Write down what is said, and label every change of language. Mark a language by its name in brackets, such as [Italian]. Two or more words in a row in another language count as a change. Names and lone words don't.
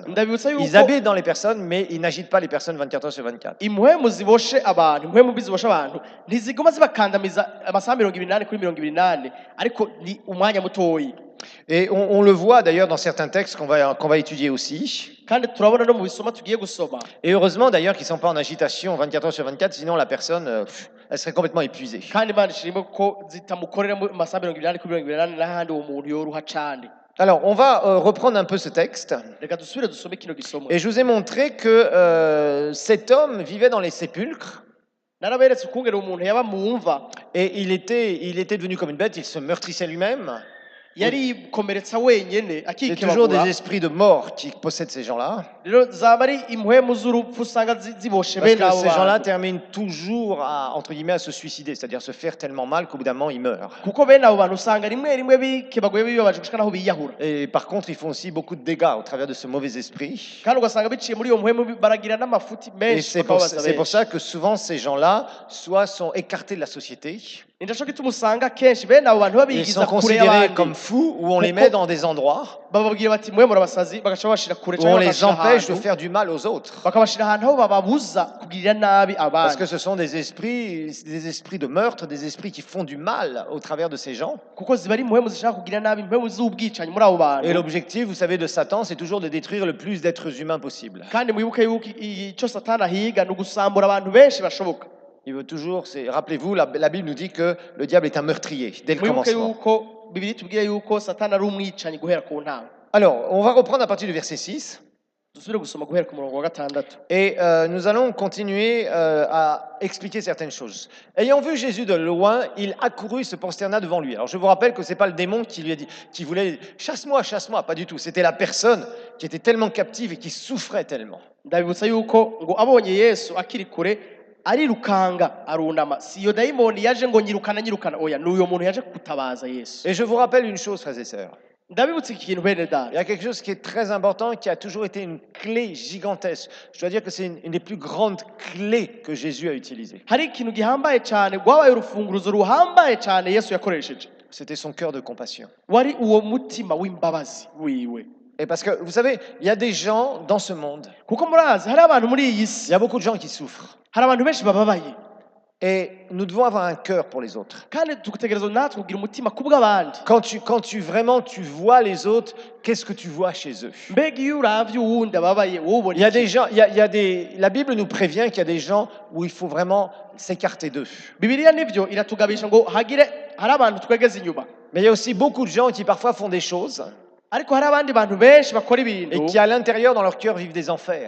[Rundi] ndabibutsa [French] Ils [Rundi] yuko [French] habitent dans les personnes, mais ils n'agitent pas les personnes 24 heures sur 24. [Rundi] impwemu ziboshe abantu impwemu mbi ziboshe abantu ntiziguma zibakandamiza amasaha 28 kuri 28 ariko ni umwanya mutoyi. [French] Et on le voit d'ailleurs dans certains textes qu'on va étudier aussi. [Rundi] kandi turabona no mu bisoma tugiye gusoma. [French] Et heureusement d'ailleurs qu'ils ne sont pas en agitation 24 heures sur 24, sinon la personne, elle serait complètement épuisée. [Rundi] kandi Imana ishimwe ko zitamukorera mu masaha 28 kuri 28 n'ahandi uwo muntu yoruha cane. [French] Alors on va reprendre un peu ce texte. [Rundi] reka dusubire dusome kino gisomwa. [French] Et je vous ai montré que cet homme vivait dans les sépulcres. [Rundi] naraberetse ukungene umuntu yaba mu mva [French] Et il était devenu comme une bête, il se meurtrissait lui-même. [Rundi] yari yikomeretsa wenyene [French] C'est toujours des [Rundi] akikebagura. [French] esprits de mort qui possèdent ces gens-là. [Rundi] rero zaba ari impwemu z'urupfu usanga ziboshe [French] Parce [Rundi] bene [French] que [Rundi] abo [French] ces gens-là [Rundi] bantu [French] terminent toujours à, entre guillemets, à se suicider, c'est-à-dire se faire tellement mal qu'au bout d'un moment, ils meurent. [Rundi] kuko bene abo bantu usanga rimwe rimwe bikebaguye bibabaje gushika naho biyahura. [French] Et par contre, ils font aussi beaucoup de dégâts au travers de ce mauvais esprit. [Rundi] kandi ugasanga biciye muri iyo mpwemu baragira n'amafuti [French] Et [Rundi] menshi [French] c'est pour [Rundi] bakababaza [French] ça [Rundi] benshi. [French] que souvent ces gens-là, soit sont écartés de la société, [Rundi] ni naco gituma usanga kenshi bene abo bantu [French] ils [Rundi] babigiza [French] sont [Rundi] kure [French] considérés [Rundi] y'abandi [French] comme fous, ou on les met dans des endroits [Rundi] bababwira bati mwe murabasazi bagaca babashira kure [French] où on [Rundi] cyangwa [French] les [Rundi] bakabashira [French] empêche de [Rundi] ahantu [French] faire du mal aux autres. [Rundi] bakabashira ahantu aho bababuza kugirira nabi [French] Parce [Rundi] abandi [French] que ce sont des esprits de meurtre, des esprits qui font du mal au travers de ces gens. [Rundi] kuko ziba ari impwemu zishaka kugirira nabi impwemu z'ubwicanyi muri abo [French] Et [Rundi] bantu. [French] l'objectif, vous savez, de Satan, c'est toujours de détruire le plus d'êtres humains possible. [Rundi] kandi mwibuke yuko icyo satani ahiga ni ugusambura abantu benshi bashoboka. [French] Il veut toujours, rappelez-vous, la Bible nous dit que le diable est un meurtrier dès le [Rundi] mwibuke [French] commencement. [Rundi] yuko bibiri tubwira yuko satani ari umwicanyi guhera ku ntango. [French] Alors, on va reprendre à partir du verset 6. [Rundi] dusubire gusoma guhera ku murongo wa 6. [French] Et nous allons continuer à expliquer certaines choses. Ayant vu Jésus de loin, il accourut et se prosterna devant lui. Alors je vous rappelle que ce n'est pas le démon qui lui a dit, qui voulait « chasse-moi, chasse-moi », pas du tout. C'était la personne qui était tellement captive et qui souffrait tellement. [Rundi] ndabibutsa yuko ngo abonye Yesu akiri kure arirukanga arunama. si iyo dayimoni yaje ngo nyirukana oya, n'uyo muntu yaje kutabaza Yesu. [French] Et je vous rappelle une chose, frères et sœurs. [Rundi] ndabibutse iki kintu bene [French] Il y [Rundi] data [French] a quelque chose qui est très important, qui a toujours été une clé gigantesque. Je dois dire que c'est une des plus grandes clés que Jésus a utilisées. [Rundi] hari ikintu gihambaye cyane rwabaye urufunguruzo ruhambaye cyane yesu yakoresheje [French] C'était son cœur de compassion. [Rundi] wari uwo mutima w'imbabazi wiwe [French] Et parce que, vous savez, il y a des gens dans ce monde, [Rundi] kuko murazi hari abantu muri iyi [French] il [Rundi] si [French] y a beaucoup de gens qui souffrent. [Rundi] hari abantu benshi bababaye [French] Et nous devons avoir un cœur pour les autres. [Rundi] kandi tugutegereza natwe kugira umutima ku bw'abandi [French] Quand tu vraiment tu vois les autres, qu'est-ce que tu vois chez eux? [Rundi] mbega iyo uravye uwundi ababaye wowe ubona [French] Il y a [Rundi] iki? [French] des gens, il y a des, la Bible nous prévient qu'il y a des gens où il faut vraiment s'écarter d'eux. [Rundi] bibiliya nivyo iratugabisha ngo hagire hari abantu twegeze inyuma [French] Mais il y a aussi beaucoup de gens qui parfois font des choses [Rundi] ariko hari abandi bantu benshi bakora [French] et [Rundi] ibintu [French] qui à l'intérieur dans leur cœur vivent des enfers.